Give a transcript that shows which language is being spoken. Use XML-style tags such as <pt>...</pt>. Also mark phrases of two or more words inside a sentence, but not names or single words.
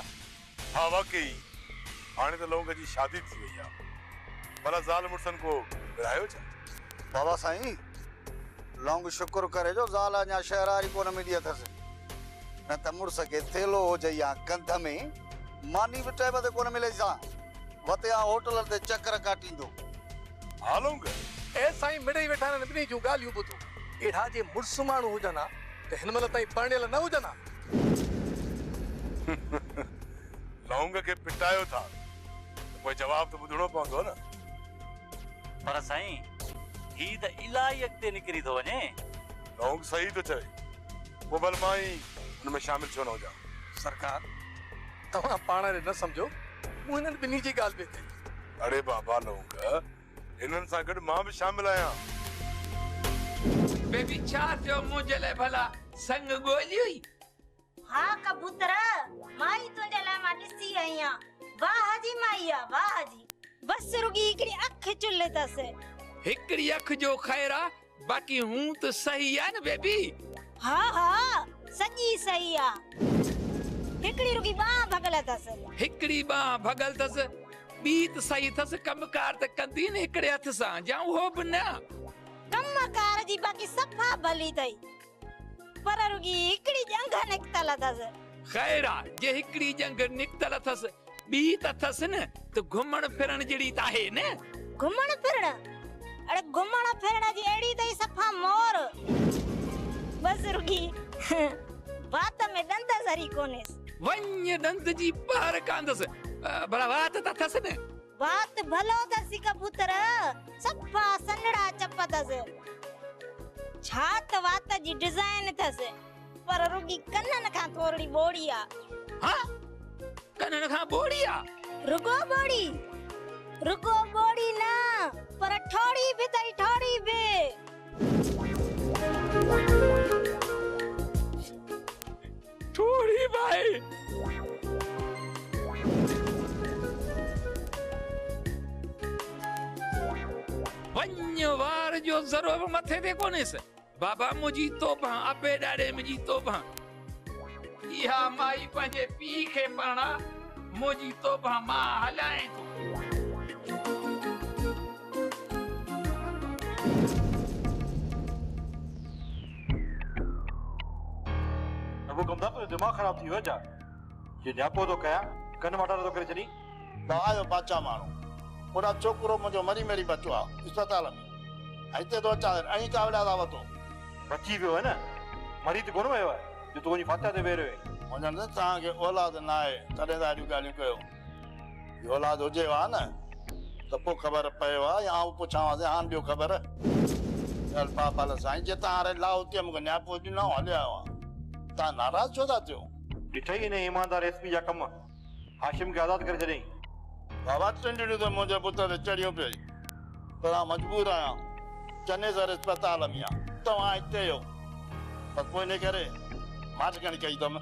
<sd>हाँ वाकई, हाणे त लौंग जी शादी थी वई आहे। भला ज़ाल मुड़सनि को विड़ायो छा? बाबा साईं, लौंग शुक्र करे जो ज़ाल अञा शहरारी कोन मिली अथसि, न त मुड़स खे थेलो हुजे या कंध में मानी बि टाइम ते कोन मिले सा, वते आ होटल ते चक्कर काटींदो। हाँ लौंग, ए साईं मिड़ई वेठा आहिनि ॿिन्ही जूं ॻाल्हियूं ॿुधो। एॾा जे मुड़ुस माण्हू हुजनि हा त हिन महिल ताईं परणियल न हुजनि हा। लौंग खे पिटायो था, पोइ जवाब त ॿुधणो पवंदो न। पर साईं, ही त इलाही अॻिते निकिरी थो वञे। लौंग सही तो चए, पोइ भल मां ई हुन में शामिल छो न हुजां? सरकार, तव्हां पाण ॾे न सम्झो, मूं हिननि ॿिन्ही जी ॻाल्हि पई कई। अरे बाबा लौंग, हिननि सां गॾु मां बि शामिल आहियां। बेबी छा थियो मुंहिंजे लाइ भला संग ॻोल्ही हुई? हाँ कबूतर, माई तुंहिंजे लाइ मां ॾिसी आई आहियां। वाह जी माई आ, वाह जी। बस रुगी हिकिड़ी अख चुल्हे अथसि। हिकिड़ी अख जो ख़ैर आहे, बाक़ी हूं त सही आहे न बेबी? हाँ हाँ, सॼी सही आ। हिकिड़ी रुगी बांह भगल अथसि। हिकिड़ी बांह भगल अथसि, ॿी त सही अथसि, कमकार त कंदी न हिकिड़े हथ सां, या उहो बि न। कमकार जी बाक़ी सफ़ा भली अथई, पर रुगी हिकिड़ी जंग निकतल अथसि। ख़ैर आहे, जे हिकिड़ी जंग निकतल अथसि, ॿी त अथसि न, त घुमण फिरण जहिड़ी त आहे न। घुमण फिरण? अरे घुमण फिरण जी अहिड़ी अथई सफ़ा मोर। बस रुगी बात में दंद सरी कोनेस। वञ दंद जी पार कांदसि, भला वात त अथसि न। बात भलो अथसि कबूतर, सफ़ा सनड़ा चप अथसि। छा त वात जी डिज़ाइन अथसि, पर रुगी कननि खां थोरी बोड़ी आ। हाँ, कननि खां बोड़ी आ? रुगो बोड़ी न, पर ठोड़ी भी अथई, ठोड़ी भी। ठोड़ी भाई, वञ वार जो ज़रो बि मथे ते कोन्हेसि। बाबा मुंहिंजी तोबा, अबे ॾाॾे मुंहिंजी तोबा। इहा माई पंहिंजे पीउ खे पाणा, मुंहिंजी तोबा मां हलाए थो। अबू कमदा तो दिमाग खराब थी वियो छा? ये न्यापो तो कया, कन मटारो तो करे छॾी। आयो बाचा माण्हू, ओॾा छोकिरो मुंहिंजो मरी मरी बचो आहे अस्पताल में, हिते तो अचां ऐं कावड़ा था वठो। बची वियो है न, मरी त कोन वियो आहे जो तूं वञी फातिहा ते वेही रहियो आहे। मुंहिंजो न तव्हांखे औलाद न आहे, तॾहिं त अहिड़ियूं ॻाल्हियूं कयो। औलाद हुजे हा न त पोइ ख़बर पियो आहे, या आऊं पुछांसि हाणे ॿियो ख़बर। चल पापा साईं, जे तव्हां हाणे लाओ हुते मूंखे न्यापो ॾिनो हलिया हुआ, तव्हां नाराज़ छो था थियो? ॾिठई हिन ईमानदार एसपी जा कम, हाशिम खे आज़ादु करे छॾियईं। बाबा टिंडियूं त मुंहिंजे पुट ते चढ़ियूं पई, पर मां मजबूर आहियां। चन्नेसर अस्पताल में आहे, तव्हां हिते हो, पर पोइ इन करे मां ठिकाणी कई अथमि।</sd>